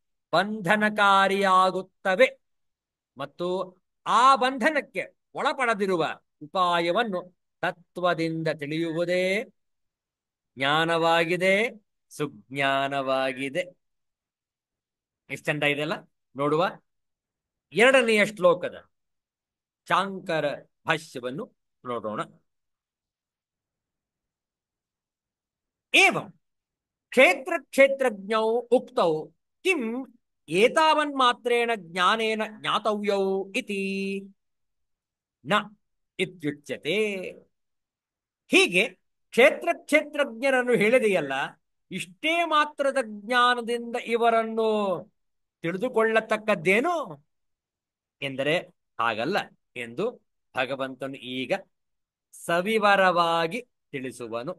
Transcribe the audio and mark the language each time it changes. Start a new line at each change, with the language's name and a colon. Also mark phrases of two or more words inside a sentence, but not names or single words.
Kannada: ಬಂಧನಕಾರಿಯಾಗುತ್ತವೆ ಮತ್ತು ಆ ಬಂಧನಕ್ಕೆ ಒಳಪಡದಿರುವ ಉಪಾಯವನ್ನು ತತ್ವದಿಂದ ತಿಳಿಯುವುದೇ ಜ್ಞಾನವಾಗಿದೆ, ಸುಜ್ಞಾನವಾಗಿದೆ. ಎಷ್ಟು ಚಂದ ಇದೆಲ್ಲ ನೋಡುವ. 2ನೆಯ ಶ್ಲೋಕದ ಶಾಂಕರ ಭಾಷ್ಯವನ್ನು ನೋಡೋಣ.
Sanskrit: ಏವಂ ಕ್ಷೇತ್ರಜ್ಞೌ ಉಕ್ತೌ ಕಿಂ ಏತಾವನ್ಮಾತ್ರೇಣ ಜ್ಞಾನೇನ ಜ್ಞಾತವ್ಯೌ ಇತಿ ನ ಇತ್ಯುಚ್ಯತೆ.
Kannada: ಹೀಗೆ ಕ್ಷೇತ್ರಜ್ಞರನ್ನು ಹೇಳಿದೆಯಲ್ಲ, ಇಷ್ಟೇ ಮಾತ್ರದ ಜ್ಞಾನದಿಂದ ಇವರನ್ನು ತಿಳಿದುಕೊಳ್ಳತಕ್ಕದ್ದೇನು ಎಂದರೆ ಹಾಗಲ್ಲ ಎಂದು ಭಗವಂತನು ಈಗ ಸವಿವರವಾಗಿ ತಿಳಿಸುವನು.